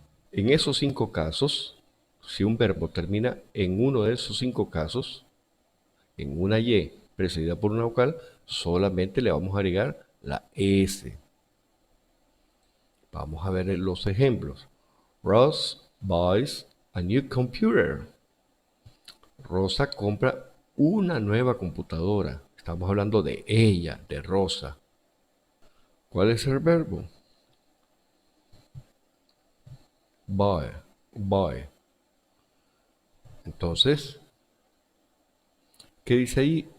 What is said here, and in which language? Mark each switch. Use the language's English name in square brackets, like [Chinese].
[Spanish] En esos 5 casos, si un verbo termina en uno de esos 5 casos, en una Y precedida por una vocal, solamente le vamos a agregar la S. Vamos a ver los ejemplos. [English] Ross buys a new computer. [Spanish] Rosa compra una nueva computadora. Estamos hablando de ella, de Rosa. ¿Cuál es el verbo? [English] Buy, buy. [Spanish] Entonces, ¿qué dice ahí?